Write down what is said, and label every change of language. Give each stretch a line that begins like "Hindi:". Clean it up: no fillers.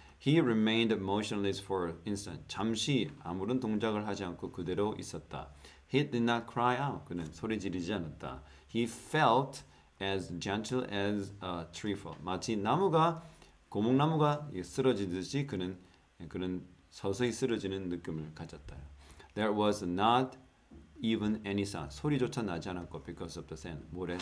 English: He remained motionless for an instant.
Korean: 잠시 아무런 동작을 하지 않고 그대로 있었다.
English: He did not cry out.
Korean: 그는 소리 지르지 않았다.
English: He felt as gentle as a tree fall.
Korean: 마치 고목나무가 쓰러지듯이 그는 서서히 쓰러지는 느낌을 가졌다.
English: There was not even any sound.
Korean: 소리조차 나지 않았고
English: because of the sand.
Korean: 모래